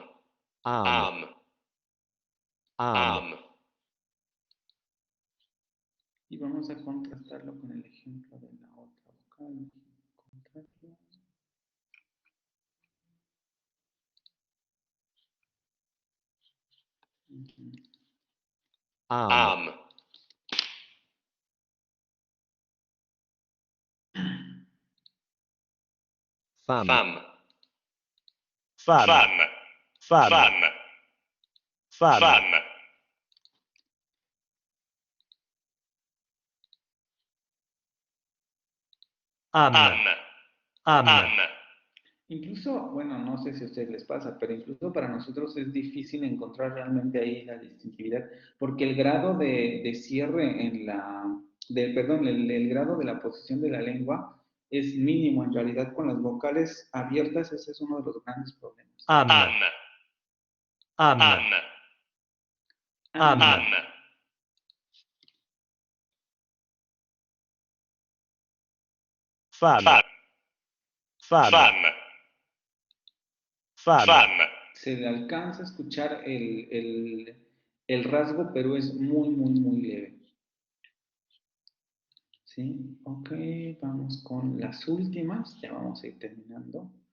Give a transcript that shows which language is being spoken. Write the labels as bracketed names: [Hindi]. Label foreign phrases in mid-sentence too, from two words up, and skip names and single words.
[Spanish] Am. Am. Y vamos a contrastarlo con el ejemplo de la otra vocal. Contrastarlo. Am. Fam. Fam. Fam. Fam. Fam. Fam. Fam. Fam. Am. Am. Am. Am. Incluso, bueno, no sé si a ustedes les pasa, pero incluso para nosotros es difícil encontrar realmente ahí la distintividad, porque el grado de cierre en perdón, el grado de la posición de la lengua es mínimo en realidad con las vocales abiertas. Ese es uno de los grandes problemas. Am. Am. Am. Am. Am. Am. Fam. Fam. Fam. Fam. Fam. Fam. Se le alcanza a escuchar el rasgo, pero es muy, muy, muy leve. ¿Sí? Ok, vamos con las últimas. Ya vamos a ir terminando.